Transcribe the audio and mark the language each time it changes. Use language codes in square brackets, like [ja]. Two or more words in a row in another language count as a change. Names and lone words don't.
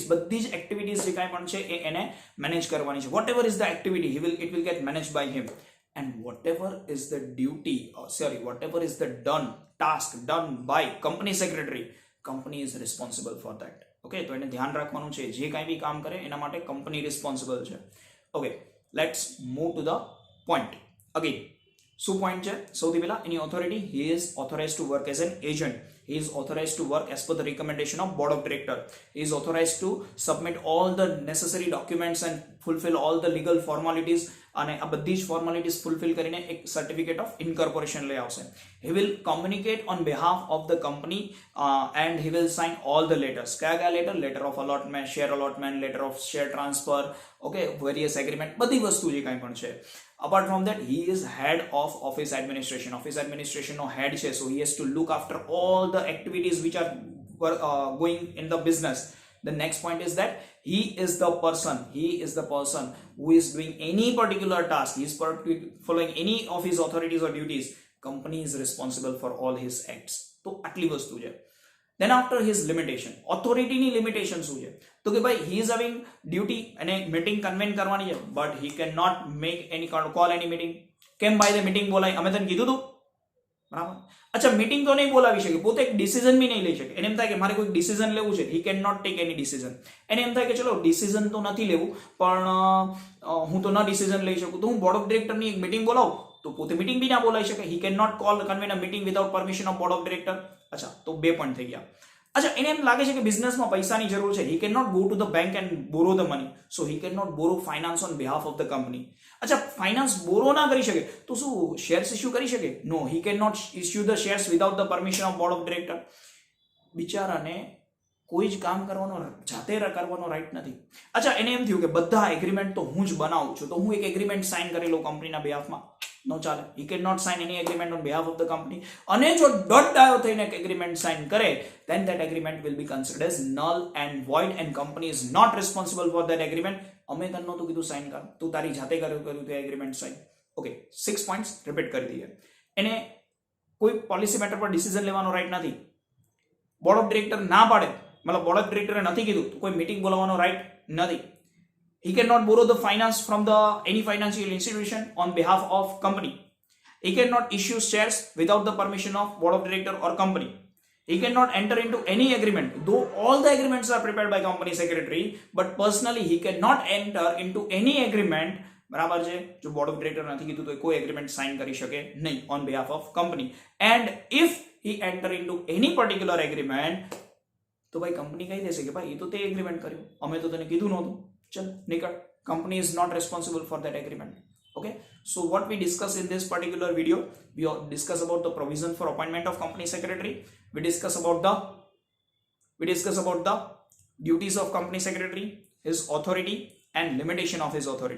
[gu] બધી જ એક્ટિવિટીઝ જે કાંઈ પણ છે એ એને મેનેજ કરવાની છે. [en] whatever is the activity it will get managed by him. And whatever is the whatever is the task done by company secretary, company is responsible for that. [gu] Okay, તો એને ધ્યાન રાખવાનું છે, જે કાંઈ બી કામ કરે એના માટે કંપની રિસ્પોન્સિબલ છે. [en] Okay, let's move to the point. Again [gu] શું પોઈન્ટ છે? સૌથી પહેલા એની ઓથોરિટી, [en] he is authorized to work as an agent. He is authorized to work as per the recommendation of board of director. He is authorized to submit all the necessary documents and fulfill all the legal formalities. [gu] અને આ બધી જ [en] formalities fulfill [gu] કરીને એક [en] certificate of incorporation [gu] લઈ આવશે. [en] He will communicate on behalf of the company and he will sign all the letters. [gu] કયા કયા લેટર? [en] letter of allotment, share allotment, letter of share transfer, okay, various agreement, [gu] બધી વસ્તુ જે કાંઈ પણ છે. [en] Apart from that, he is head of office administration. Office administration નો head છે, so he has to look after all the activities which are going in the business. The next point is that he is the person who is doing any particular task. He is following any of his authorities or duties. Company is responsible for all his acts. [gu] તો આટલી વસ્તુ છે. [en] Then after his limitation, authority ની limitation [gu] શું છે? તો કે ભાઈ [en] he is having duty [gu] અને [en] meeting convene [gu] કરવાની છે, [en] but he cannot make any call any meeting. [gu] કેમ ભાઈ તે meeting બોલાય? અમે તને કીધું હતું, બરાબર? અચ્છા, મીટિંગ તો નહીં બોલાવી શકે, પોતે એક ડિસિઝન બી નહીં લઈ શકે. એને એમ થાય કે મારે કોઈ ડિસિઝન લેવું છે, [en] he cannot take any decision. [gu] એને એમ થાય કે ચલો ડિસિઝન તો નથી લેવું, પણ હું તો ન ડિસિઝન લઈ શકું, તો હું [en] board of directorની [gu] એક મીટિંગ બોલાવું, તો પોતે મીટિંગ બી ના બોલાવી શકે. [en] he cannot convene a meeting without permission of board of director. [gu] અચ્છા, તો બે પોઈન્ટ થઈ ગયા. અચ્છા, એને એમ લાગે છે કે બિઝનેસમાં પૈસાની જરૂર છે, [en] he cannot go to the bank and borrow the money, so he cannot borrow finance on behalf of the company. [gu] અચ્છા, [en] finance borrow [gu] ના કરી શકે તો શું [en] shares issue [gu] કરી શકે? નો, [en] he cannot issue the shares without the permission of board of director. [gu] બિચારાને કોઈ જ કામ કરવાનો જાતે કરવાનો રાઈટ નથી. અચ્છા, એને એમ થયું કે બધા એગ્રીમેન્ટ તો હું જ બનાવું છું, તો હું એક [en] agreement sign [gu] કરી લઉં કંપનીના બિહાફમાં. નો ચાલે. [en] he cannot sign any agreement on behalf of the company. [gu] અને જો ડોટ ડાયો થઈને એક [en] agreement sign [gu] કરે, [en] then that agreement will be considered as null and void and company is not responsible for that agreement. [gu] અમે તને નહોતું કીધું સાઇન કર, તું તારી જાતે કર્યું તે [en] agreement sign. [gu] ઓકે, 6 [en] points repeat [gu] કરી દઈએ. એને કોઈ [en] policy matter [gu] પર ડિસિઝન લેવાનો રાઈટ નથી. [en] board of director [gu] ના પાડે, મતલબ [en] board of directorે [gu] નથી કીધું તો કોઈ મીટિંગ બોલાવવાનો રાઈટ નથી. [en] He cannot borrow the finance from the any financial institution on behalf of company. He cannot issue shares without the permission of board of director or company. He cannot enter into any agreement, though all the agreements are prepared by company secretary, but personally he cannot enter into any agreement. [gu] બરાબર છે, જો [en] board of director [gu] નથી કીધું તો કોઈ [en] agreement sign [gu] કરી શકે નહીં [en] on behalf of company. and if he enter into any particular agreement, [gu] તો ભાઈ કંપની કહી દેશે કે ભાઈ એ તો તે એગ્રીમેન્ટ કર્યું, અમે તો તને કીધું નહોતું, ચલ નીકળ. [en] Company is not responsible for that agreement. Okay, so what we discuss in this particular video, we discuss about the provision for appointment of company secretary. We discuss about the duties of company secretary, his authority and limitation of his authority.